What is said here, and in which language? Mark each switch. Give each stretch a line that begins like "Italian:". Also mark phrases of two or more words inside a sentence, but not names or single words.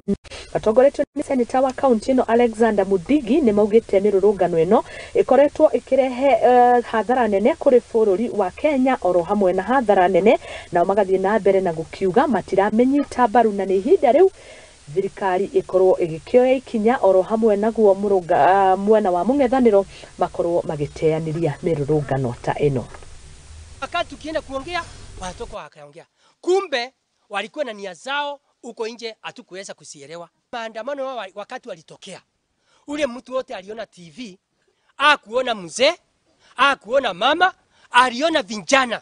Kikuyu: Atongoretwo ni seneta wa kaunti ino Alexander Mudigi ni maugite mirurungano ino ikoretwo ikirehe hathara nene kuri bururi wa Kenya oro hamwe na hathara nene, na magathie na mbere na gukiuga matiramenyita mbaru na ni ihinda riu thirikari ikorwo igikioya ikinya oro hamwe naguo mwena wa mung'ethaniro makorwo magiteaniria mirurungano ta ino.
Swahili: Wakati tukienda kuongea watoka wakaongea, kumbe walikuwa na nia zao uko nje, hatukuweza kusielewa. Maandamano wakati walitokea, ule mtu wote aliona TV, hakuona mzee, hakuona mama, aliona vijana.